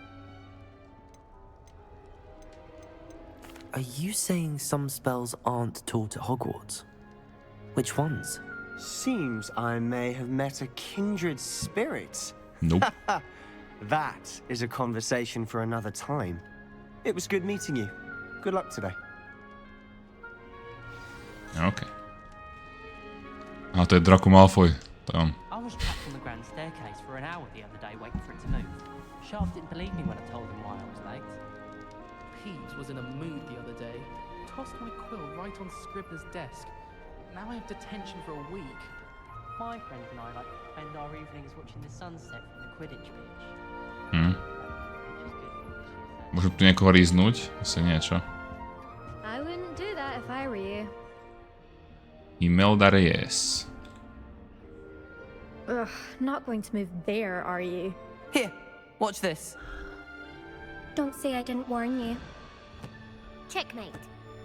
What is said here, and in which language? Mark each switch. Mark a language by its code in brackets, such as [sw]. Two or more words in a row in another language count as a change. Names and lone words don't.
[en] Are you saying some spells aren't taught at Hogwarts? Which ones? Seems I may have met a kindred spirit. Nope. That is a conversation for another time. It was good meeting you. Good luck today. [sk] OK. A to je Draco Malfoy. To je on. [en] I was trapped on the grand staircase for an hour the other day waiting for it to move. Sharp didn't believe me when I told him why I was late. Pejgn was in a mood the other day. Tossed my quill right on Scribner's desk. Now I have detention for a week. My friend and I like to spend our evenings watching the sunset from the Quidditch pitch. Hm. Which is good. [sk] Môžem tu niekoho ríznúť? Asi niečo. [en] I wouldn't do that if I were you. Imelda Reyes. Ugh, not going to move there, are you? Here, watch this. Don't say I didn't warn you.